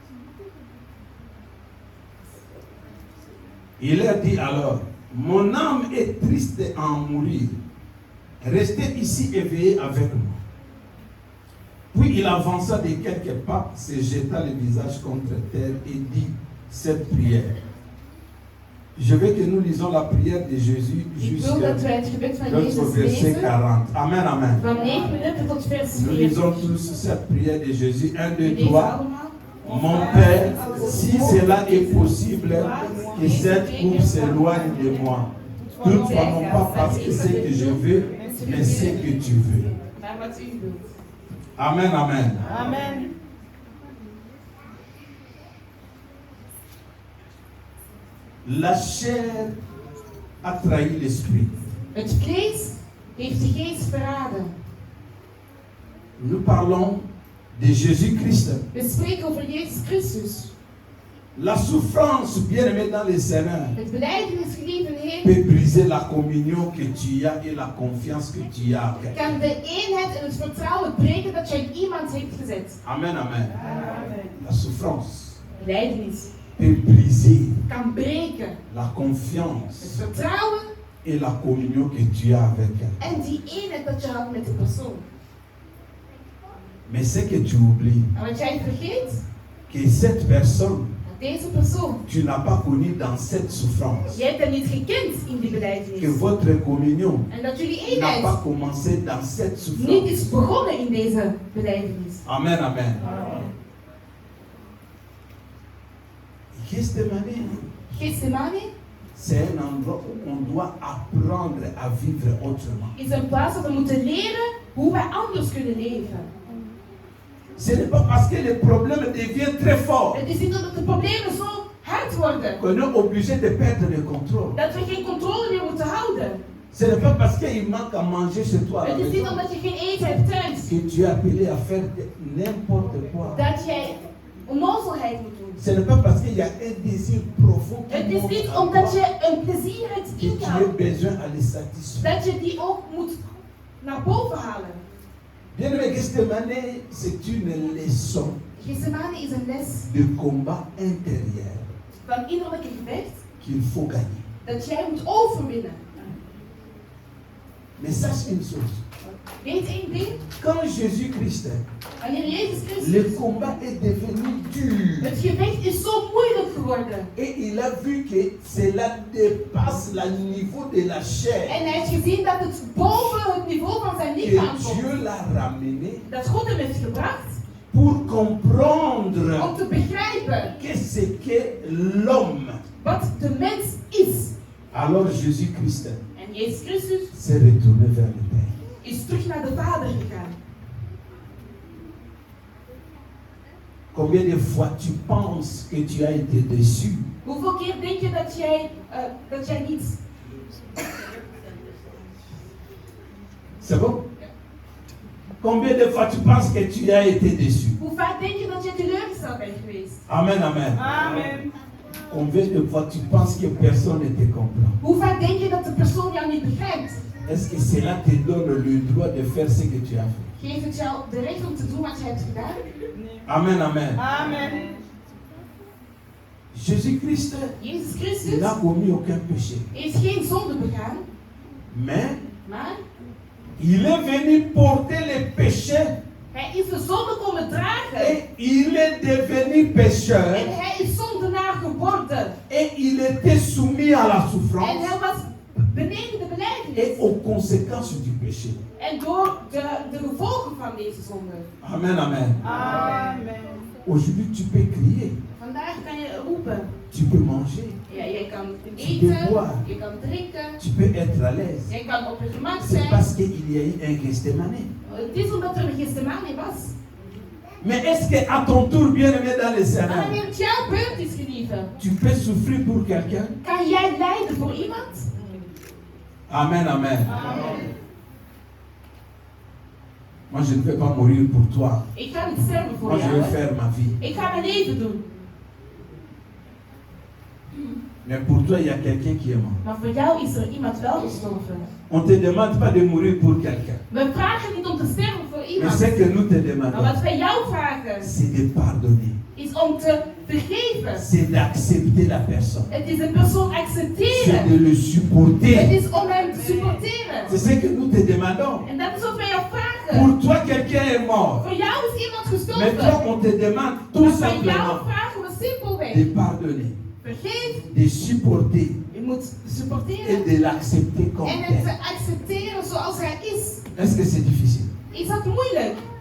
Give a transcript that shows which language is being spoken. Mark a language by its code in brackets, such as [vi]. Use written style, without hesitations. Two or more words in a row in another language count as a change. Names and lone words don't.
[fr] Il leur dit alors, mon âme est triste à en mourir. Restez ici éveillés avec moi. Puis il avança de quelques pas, se jeta le visage contre terre et dit cette prière. Je veux que nous lisons la prière de Jésus [nl] Ik wil dat [fr] jusqu'au [nl] wij het gebed van Jezus [fr] verset [nl] lezen. 40. Amen, amen. Van 9 minuten tot vers [fr] Nous 40. lisons tous cette prière de Jésus. 1, 2, [nl] Deze 3. allemaal. [fr] Mon Père, si cela est possible, que cette coupe s'éloigne de moi. Toutefois, non pas parce que c'est que je veux, mais c'est que tu veux. [nl] Maar wat u wilt. Amen, amen. Amen. [fr] La chair a trahi l'esprit. [nl] Het vlees heeft de geest verraden. [fr] Nous parlons de Jésus-Christ. [nl] We spreken over Jezus Christus. [fr] La souffrance, bien aimée dans le Seigneur, [nl] Het belijdenis, geliefde Heer, [fr] peut briser la communion que tu as et la confiance que tu as. [nl] kan de eenheid en het vertrouwen breken dat jij in iemand heeft gezet. Amen, amen. Amen. [fr] La souffrance [nl] Belijdenis [fr] peut briser [nl] kan breken [fr] la [nl] het [fr] confiance [nl] vertrouwen [fr] et la communion que tu as avec elle. [nl] en die eenheid dat je had met de persoon. [fr] Mais c'est que tu oublies [nl] En wat jij vergeet, [fr] que cette personne, [nl] dat deze persoon, [fr] tu n'as pas connu dans cette souffrance. [nl] je hebt hem niet gekend in die [fr] Que [nl] belijdenis. [fr] votre communion [nl] En dat jullie [fr] n'a [nl] eenheid [fr] pas commencé dans cette [nl] niet [fr] souffrance. [nl] is begonnen in deze belijdenis. Amen, amen. Gethsemane, Gethsemane [fr] c'est un endroit où on doit apprendre à vivre autrement. [nl] is een plaats waar we moeten leren hoe wij anders kunnen leven. [fr] Ce n'est pas parce que les problèmes deviennent très forts [nl] Het is niet omdat de problemen zo hard worden, [fr] qu'on est obligé de perdre le contrôle. [nl] dat we geen controle meer moeten houden. [fr] Ce n'est pas parce qu'il manque à manger chez toi à la [nl] Het is niet [fr] maison [nl] omdat je geen eten hebt thuis, [fr] que tu es appelé à faire n'importe quoi. [nl] dat jij onnozelheid moet doen. [fr] Ce n'est pas parce qu'il y a un désir profond qui [nl] Het is [fr] monte [nl] niet [fr] en [nl] omdat [fr] toi [nl] je een plezier hebt [fr] que [nl] in [fr] tu [nl] jou, [fr] as besoin à les satisfaire. [nl] dat je die ook moet naar boven halen. [fr] Bien-aimé, Gethsemane, c'est une leçon [nl] Gethsemane is een les [fr] de combat intérieur [nl] van innerlijke gevecht [fr] qu'il faut gagner. [nl] dat jij moet overwinnen. [fr] Mais sache une chose, [nl] Weet één ding, [fr] quand Jésus-Christ, [nl] wanneer Jezus [fr] le [nl] Christus, [fr] combat est devenu dur [nl] het gevecht is zo moeilijk geworden. [fr] et il a vu que cela dépasse le niveau de la chair, [nl] En hij heeft gezien dat het boven het niveau van zijn lichaam [fr] que [nl] komt. [fr] Dieu l'a ramené [nl] Dat God hem heeft gebracht [fr] pour comprendre [nl] om te begrijpen [fr] qu'est-ce que l'homme. [nl] wat de mens is. [fr] Alors Jésus-Christ [nl] En Jezus Christus [fr] s'est retourné vers le Père. [nl] is terug naar de Vader gegaan. [fr] Combien de fois tu penses que tu as été déçu? [nl] Hoeveel keer denk je dat jij niet... [fr] C'est bon? Combien de fois tu penses que tu as été déçu? [nl] Hoe vaak denk je dat je teleurgesteld bent geweest? Amen, amen. Amen. [fr] Combien de fois tu penses que personne ne te comprend? [nl] Hoe vaak denk je dat de persoon jou niet begrijpt? [fr] Est-ce que cela te donne le droit de faire ce que tu as fait? [nl] Geeft het jou de recht om te doen wat je hebt gedaan? Amen, amen. Amen. [fr] Jésus-Christ [nl] Jezus Christus [fr] n'a commis aucun péché. [nl] heeft geen zonde begaan, [fr] Mais [nl] maar [fr] il est venu porter les péchés [nl] hij is de zonde komen dragen. [fr] et il est devenu pécheur [nl] En hij is zondenaar geworden. [fr] et il était soumis à la [nl] En [fr] souffrance [nl] hij was beneden de [fr] et [nl] belijdenis. [fr] aux conséquences du péché. [nl] En door de gevolgen van deze zonde. Amen, amen. Amen. [fr] Aujourd'hui, tu peux crier, [nl] Vandaag kan je roepen. [fr] tu peux manger, [nl] Ja, jij kan [fr] peux [nl] eten, [fr] boire. [nl] je kan drinken, [fr] tu peux être à l'aise. [nl] jij kan op je gemak [fr] C'est [nl] zijn. [fr] parce qu'il y a eu un Gethsemane. [nl] Het is omdat er een Gethsemane was. [fr] Mais est-ce qu'à ton tour, bien-aimé dans les [nl] Maar [fr] Seigneur, [nl] wanneer het jouw beurt is, geliefde, [fr] tu peux souffrir pour quelqu'un? [nl] kan jij lijden voor iemand? Amen, amen. Amen. [fr] Moi, je ne vais pas mourir pour toi. [nl] Ik ga niet sterven voor [fr] Moi, je [nl] jou. [fr] vais [nl] hè. [fr] faire ma vie. [nl] Ik ga mijn leven doen. [fr] Mais pour toi, il y a quelqu'un qui est mort. [nl] Maar voor jou is er iemand wel gestorven. [fr] On ne te demande pas de mourir pour quelqu'un. [nl] We vragen niet om te sterven voor [fr] Mais [nl] iemand. [fr] ce que nous te [nl] Maar [fr] demandons, [nl] wat wij jou vragen, [fr] c'est de pardonner. [nl] is om te vergeven. [fr] C'est d'accepter la personne. [nl] Het is een persoon [fr] C'est [nl] accepteren. [fr] de le [nl] Het [fr] supporter. [nl] is om hem te supporteren. [fr] C'est ce que nous te demandons. [nl] En dat is wat wij jou vragen. [fr] Pour toi, quelqu'un est mort. [nl] Voor jou is iemand [fr] Mais [nl] gestorven. [fr] toi, on te demande tout [nl] Maar bij jou [fr] simplement [nl] vragen we simpelweg. [fr] de pardonner, [nl] Vergeef, [fr] de supporter [nl] je moet supporteren. [fr] et de l'accepter comme [nl] En het te [fr] tel. [nl] accepteren zoals hij is. [fr] Est-ce que c'est difficile? [nl] Is dat moeilijk?